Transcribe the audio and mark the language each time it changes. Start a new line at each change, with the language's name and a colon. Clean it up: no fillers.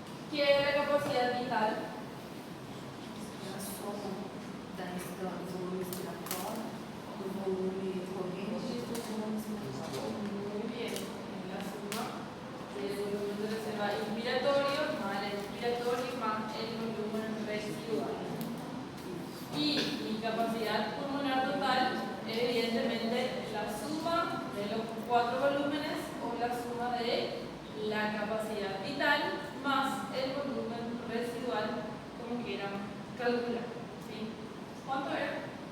Spanish: ¿Qué es la capacidad vital?
Portuguese: A soma do volume respiratório, do volume corrente e do volume respiratório.
Spanish: Muy bien, en la suma del volumen inspiratorio más el expiratorio más el volumen residual. Y mi capacidad pulmonar total es evidentemente la suma de los 4 volúmenes o la suma de la capacidad vital más el volumen residual, como quieran calcular, ¿sí? ¿Cuánto era?